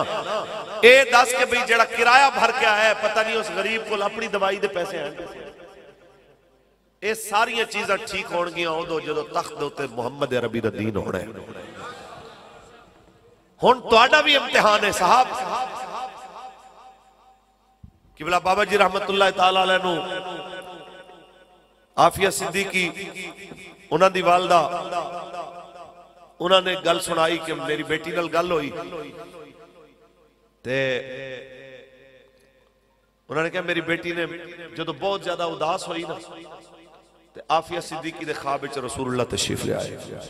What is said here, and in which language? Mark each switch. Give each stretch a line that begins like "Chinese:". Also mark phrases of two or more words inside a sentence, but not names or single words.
Punjabi: ایہ دس کے بھائی جیہڑا کرایہ بھر کے آیا پتہ نہیں اس غریب کو اپنی دوائی دے پیسے ہیں. ایہ ساریاں چیزاں ٹھیک ہونگیاں اودوں جدوں تخت دے اتے محمد عربی دا دین ہونا ہے. ہن تہاڈا بھی امتحان ہے صاحب. قبلہ بابا جی
Arabic: رحمة الله تعالى عليه
Punjabi: نوں عافیہ صدیقی اونہاں دی والدہ اونہاں گل سنائی کہ میری بیٹی نال گل ہوئی تے اونہاں کہا میری بیٹی نے جو بہت زیادہ اداس ہوئی نا تے عافیہ صدیقی دے خواب وچ رسول اللہ تشریف لے آئے.